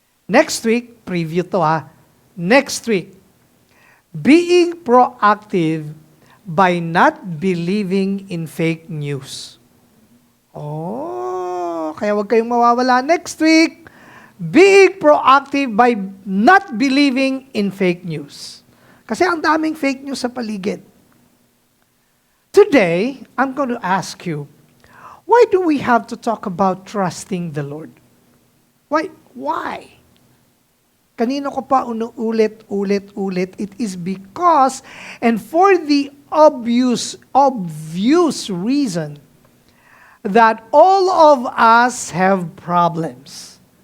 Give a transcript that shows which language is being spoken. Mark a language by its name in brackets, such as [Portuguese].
[English] Next week, preview to Next week, being proactive by not believing in fake news. [Filipino] Kaya wag kayong mawawala next week. [English] Being proactive by not believing in fake news. [Filipino] Kasi ang daming fake news sa paligid. [English] Today, I'm going to ask you, why do we have to talk about trusting the Lord? Why? Kanino ko pa ulit, it is because, and for the obvious reason, that all of us have problems.